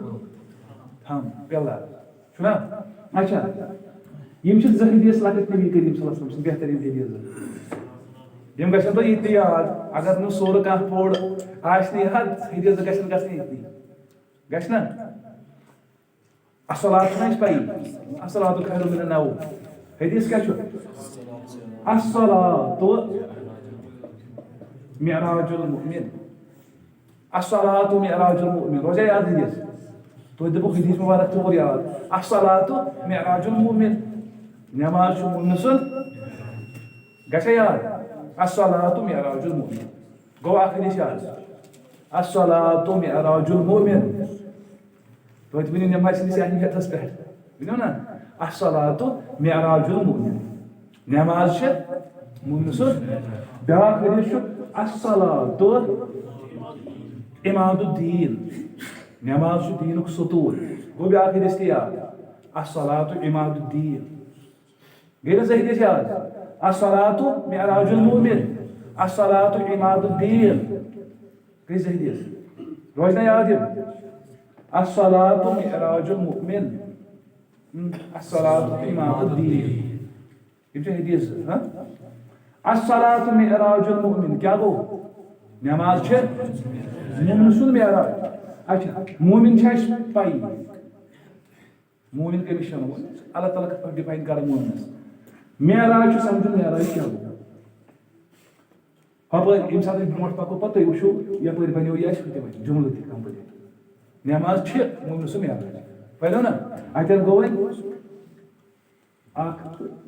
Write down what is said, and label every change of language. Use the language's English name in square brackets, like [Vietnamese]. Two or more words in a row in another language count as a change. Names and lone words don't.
[Kashmiri] پِلر چھُنہ اچھا یِم چھِ 2 حدیث لۄکٕٹۍ نبی کریم صلی اللہ علیہ وسلم سٕنٛدۍ بہتریٖن حدیث یِم گژھن تۄہہِ یِتہِ یاد اگر نہٕ سورٕ کانٛہہ پوٚر آسہِ نہٕ یاد حدیث گژھن گژھنہِ یِتنٕے گژھِ نا الصلاۃ چھُنہ اَسہِ پَیی [Arabic] الصلاۃ خیر من النوم [Kashmiri] حدیث کیٛاہ چھُ الصلاۃ [Arabic] معراج المؤمن الصلاۃ معراج المؤمن [Kashmiri] روزیا یاد حدیث توتہِ دِمو حدیث مبارک 4 یاد [Arabic] الصلاۃ معراج المؤمن [Kashmiri] نٮ۪ماز چھُ مومنہِ سُنٛد گژھیا یاد [Arabic] الصلاۃ معراج المؤمن [Kashmiri] گوٚو اکھ حدیث یاد [Arabic] الصلاۃ معراج المؤمن [Kashmiri] توتہِ ؤنِو نٮ۪مازِ ہٕنٛدِس اہمیتس پٮ۪ٹھ ؤنِو نا [Arabic] الصلاۃ معراج المؤمن [Kashmiri] نٮ۪ماز چھِ مومنہِ سُنٛد بیٛاکھ حدیث چھُ الصلاۃ [Arabic] عماد الدیٖن [Kashmiri] نٮ۪ماز چھُ دیٖنُک ستوٗن گوٚو بیٛاکھ حدیث تہِ یاد [Arabic] الصلاۃ عماد الدیٖن [Kashmiri] گٔے نہ 2 حدیث یاد [Arabic] الصلاۃ معراج المؤمن الصلاۃ عماد الدیٖن [Kashmiri] گٔے 2 حدیث روزِ نا یاد یِم [Arabic] الصلاۃ معراج المؤمن الصلاة عماد الدین [Kashmiri] یہ چھِ حدیث [Arabic] الصلاة معراج المؤمن [Kashmiri] کیا گو نماز چھِ مومن سُنٛد معراج اچھا مومن چھِ اَسہِ پَیی مومن کٔمِس چھِ وَنان اللہ تعالیٰ کِتھ پٲٹھۍ ڈِفاین کران مومنس معراج چھُ سمجھُن معراج کیٛاہ گوٚو ہپٲرۍ ییٚمہِ ساتہٕ أسۍ برونٛٹھ پکو پتہٕ تُہۍ وٕچھو یپٲرۍ بنیو یہِ اَسہِ ہُتہِ وۄنۍ جملہٕ تہِ کمپلیٖٹ نماز چھِ مومن سُنٛد معراج بنیو نا اتٮ۪ن گوٚو وۄنۍ اکھ